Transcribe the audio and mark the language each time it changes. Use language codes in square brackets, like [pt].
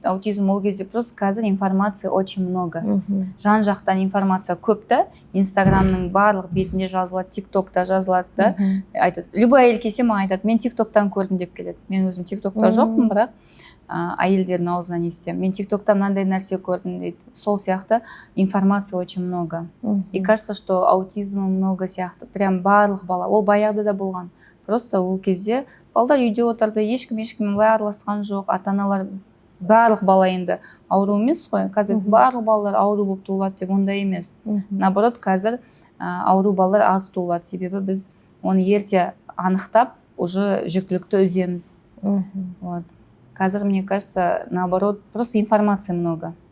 [kk] Аутизм ол кезде просто қазір информация [ru] очень много. [kk] Жан жақтан информация көп та, Инстаграмның барлық бетінде жазылады, ТикТокта жазылады да. Айтады, любой әйел келсе маған айтады, мен ТикТоктан көрдім деп келеді. Мен өзім ТикТокта жоқпын, бірақ әйелдердің аузынан естимін. Мен ТикТокта мынандай нәрсе көрдім дейді. Сол сияқты информация [ru] очень много. И кажется, что аутизм много сияқты. [kk] Прям барлық бала. Ол баяғыда да болған. Просто ол кезде балдар үйде отырды, ешкім былай араласқан жоқ. Ата-аналар барлық бала енді ауру емес қой. Қазір барлық балалар ауру болып туылады деп ондай емес. Наоборот, қазір ауру балалар аз туылады. Себебі біз оны ерте анықтап, уже жүктілікті үземіз. Вот. [ru] Қазір, мне кажется, наоборот, просто информации много.